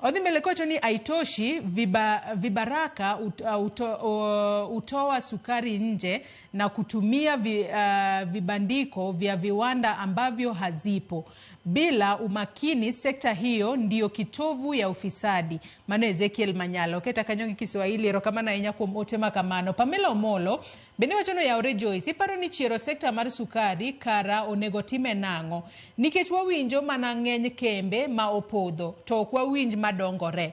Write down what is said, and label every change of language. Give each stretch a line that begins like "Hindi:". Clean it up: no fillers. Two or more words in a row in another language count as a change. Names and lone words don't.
Swahili: Odhi mbele kocho ni haitoshi, vibaraka utoa sukari nje na kutumia vibandiko vya viwanda ambavyo hazipo. Bila umakini, sekta hiyo ndiyo kitovu ya ufisadi.
Luo (Kenya and Tanzania): Mano Ezekiel Manyalo keta kanyongi Kiswahili rokamana inya kuom ote makamano. Pamela Omolo bende wachono ya ore Joyce iparo ni chiero sekta mar sukari kara onego time nang'o nikech wawinjo mana ng'eny kembe ma opodho to ok wawinj madongore.